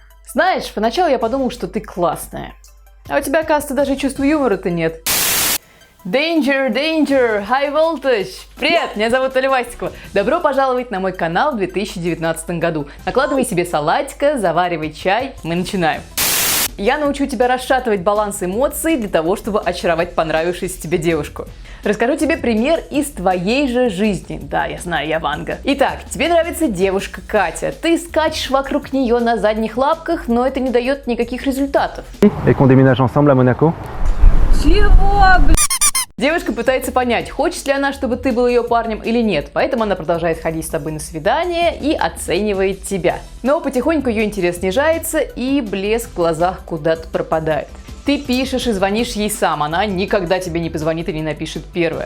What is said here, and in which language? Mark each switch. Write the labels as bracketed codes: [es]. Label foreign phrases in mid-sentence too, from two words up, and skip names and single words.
[ru] Знаешь, поначалу я подумал, что ты классная. А у тебя, оказывается, даже чувства юмора-то нет. [en] Danger, danger, high voltage! [ru] Привет, меня зовут Оля Вастикова. Добро пожаловать на мой канал в 2019 году. Накладывай себе салатика, заваривай чай, мы начинаем. Я научу тебя расшатывать баланс эмоций для того, чтобы очаровать понравившуюся тебе девушку. Расскажу тебе пример из твоей же жизни. Да, я знаю, я Ванга. Итак, тебе нравится девушка Катя. Ты скачешь вокруг нее на задних лапках, но это не дает никаких результатов. [fr] Et qu'on déménage ensemble à Monaco? [ru] Чего, блин? Девушка пытается понять, хочет ли она, чтобы ты был ее парнем или нет, поэтому она продолжает ходить с тобой на свидание и оценивает тебя. Но потихоньку ее интерес снижается и блеск в глазах куда-то пропадает. Ты пишешь и звонишь ей сам, она никогда тебе не позвонит и не напишет первое.